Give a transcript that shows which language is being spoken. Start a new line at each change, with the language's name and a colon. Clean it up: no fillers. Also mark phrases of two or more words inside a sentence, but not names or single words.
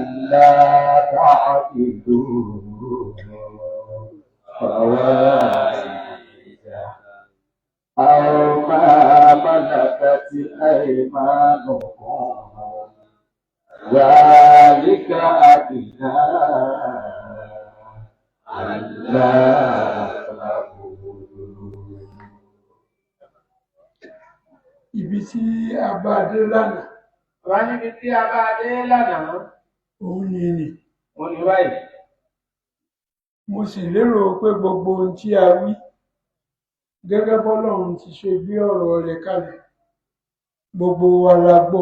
Arabic: ألا تعدلوا فواحدة أو ما ملكت أيمانكم ذلك أدنى ألا تعولوا.
Yoruba: Ibi tí a bá dé lánàá, wá níbi tí a bá dé lánàá, òun ni mo ní báyìí. mo sì lérò pé gbogbo ohun tí a wí gẹ́gẹ́ bọ́lọ́run ti ṣe gbé ọ̀rọ̀ rẹ̀ kalẹ̀ gbogbo wa la gbọ́.